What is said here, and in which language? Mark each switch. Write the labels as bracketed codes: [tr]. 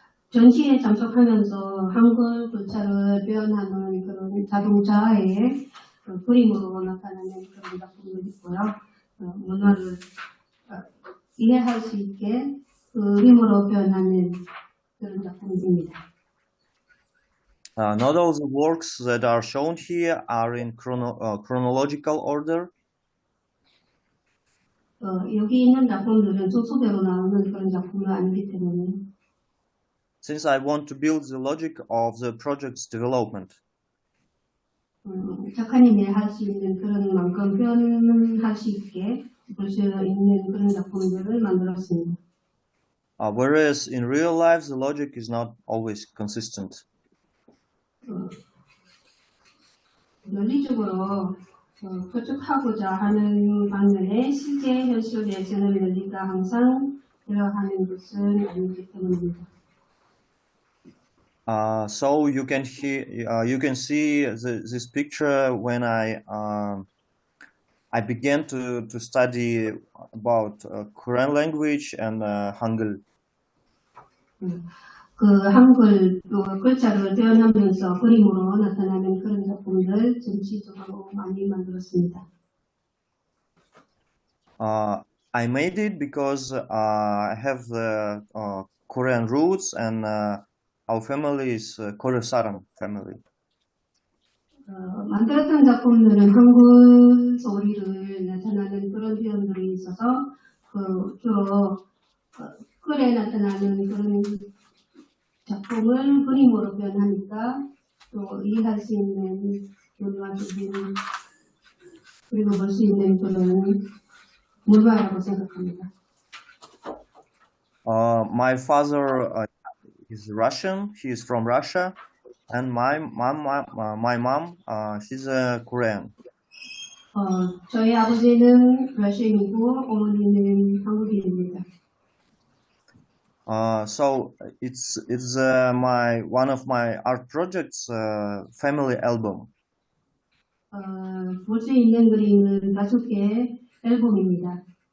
[ko] 전시에 참석하면서 한글 글자를 표현하는 그런 자동차의 그림으로 나타나는 그런 작품도 있고요. 문화를 이해할 수 있게 그림으로 표현하는 그런 작품입니다. [en] Not all the works that are shown here are in chronological order. [ko] 여기 있는 작품들은 순서대로 나오는 그런 작품은 아니기 때문에. [en] Since I want to build the logic of the project's development. [ko] 작가님이 할 수 있는 그런 만큼 표현할 수 있게 볼 수 있는 그런 작품들을 만들었습니다. [en] Whereas in real life the logic is not always consistent. [ko] 논리적으로 표출하고자 하는 반면에 실제 현실에서는 논리가 항상 들어가는 것은 아니기 때문입니다. [en] So you can see this picture when I began to study about Korean language and Hangul. [ko] 그 한글 글자를 표현하면서 그림으로 나타나는 그런 작품들 전시적으로 많이 만들었습니다. [en] I made it because I have the Korean roots and our family is Korea Saran family. [ko] 만들었던 작품들은 한국 소리를 나타나는 그런 표현들이 있어서 주로 글에 나타나는 그런 작품을 그림으로 표현하니까 또 이해할 수 있는 논리적인 그리고 볼 수 있는 그런 문화라고 생각합니다. [en] My father is Russian. He is from Russia, and my mom, she's Korean. [ko] 저희 아버지는 러시아인이고 어머니는 한국인입니다. [en] So it's one of my art projects, family album. [ko] 볼 수 있는 그림은 5개의 앨범입니다.